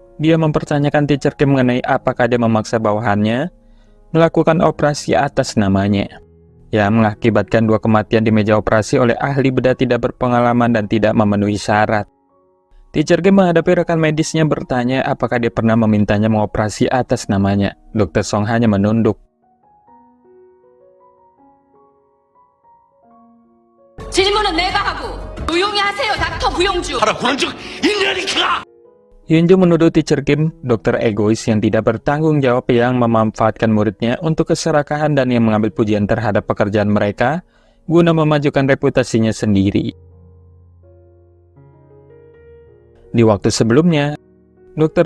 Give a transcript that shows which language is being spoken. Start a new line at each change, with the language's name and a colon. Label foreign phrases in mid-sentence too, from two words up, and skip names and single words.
Indonesian: Dia mempertanyakan Teacher Kim mengenai apakah dia memaksa bawahannya melakukan operasi atas namanya, yang mengakibatkan 2 kematian di meja operasi oleh ahli bedah tidak berpengalaman dan tidak memenuhi syarat. Teacher Kim menghadapi rekan medisnya bertanya apakah dia pernah memintanya mengoperasi atas namanya. Dr. Song hanya menunduk.
Korean: 질문은 내가 하고 조용히 하세요, 닥터 부용주. 하라 그런 적 있냐니까!
Indonesian: Hyun-jung menuduh Teacher Kim, dokter egois yang tidak bertanggung jawab yang memanfaatkan muridnya untuk keserakahan dan yang mengambil pujian terhadap pekerjaan mereka guna memajukan reputasinya sendiri. Di waktu sebelumnya, Dr.